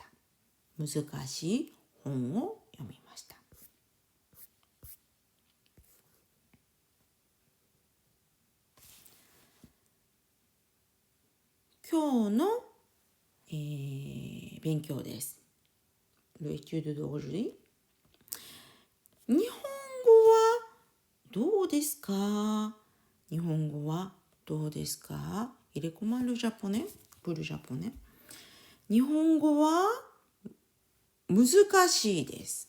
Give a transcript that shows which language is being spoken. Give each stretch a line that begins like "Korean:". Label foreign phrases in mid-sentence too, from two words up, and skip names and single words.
Japanese: 難しい本を読みました。今日の、勉強です。
French: l'étude d'aujourd'hui。
Japanese: 日本語はどうですか？日本語はどうですか？
French: Il est comment le japonais? Pour le japonais。
Japanese: 日本語は難しいです。